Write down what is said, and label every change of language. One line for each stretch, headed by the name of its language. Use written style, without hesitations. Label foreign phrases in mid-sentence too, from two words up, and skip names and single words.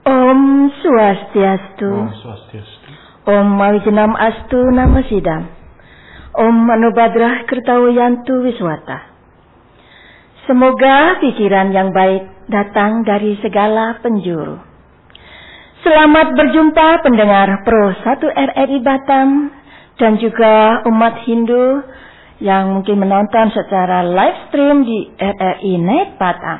Sanskrit: Om Swastiastu. Om Swastiastu. Om Mawijenam Astu Namasidam. Om Manobhadrah Kertawiyantu Wiswata.
Indonesian: Semoga pikiran yang baik datang dari segala penjuru. Selamat berjumpa pendengar Pro 1 RRI Batam dan juga umat Hindu yang mungkin menonton secara live stream di RRI Net Batam.